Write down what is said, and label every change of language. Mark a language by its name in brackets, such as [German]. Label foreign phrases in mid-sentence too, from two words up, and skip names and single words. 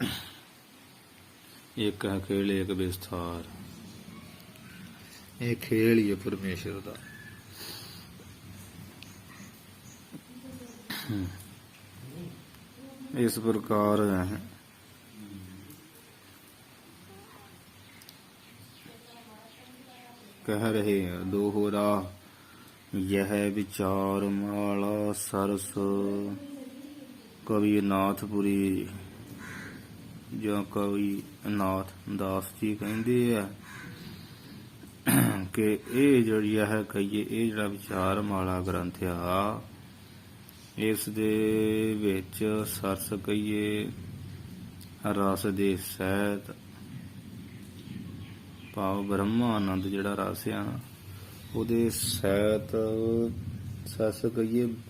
[Punjabi] ਇੱਕ ਹੈ ਖੇਲ ਇੱਕ ਵਿਸਥਾਰ, ਇਹ ਖੇਲ ਹੀ ਹੈ ਪਰਮੇਸ਼ਰ ਦਾ। ਇਸ ਪ੍ਰਕਾਰ ਕਹਿ ਰਹੇ ਦੋਹਰਾ [Hindi] यह विचार माला सरस। [Punjabi] कवि नाथपुरी ਜਾਂ ਕਵੀ ਨਾਥ ਦਾਸ ਜੀ ਕਹਿੰਦੇ ਆ ਕਿ ਇਹ ਜਿਹੜੀ ਹੈ ਕਹੀਏ ਇਹ ਜਿਹੜਾ ਵਿਚਾਰ ਮਾਲਾ ਗ੍ਰੰਥ ਆ, ਇਸ ਦੇ ਵਿੱਚ ਸਰਸ ਕਹੀਏ ਰਸ ਦੇ ਸਹਿਤ, ਭਾਵ ਬ੍ਰਹਮਾਨੰਦ ਜਿਹੜਾ ਰਸ ਆ ਉਹਦੇ ਸਹਿਤ ਸਸ ਕਹੀਏ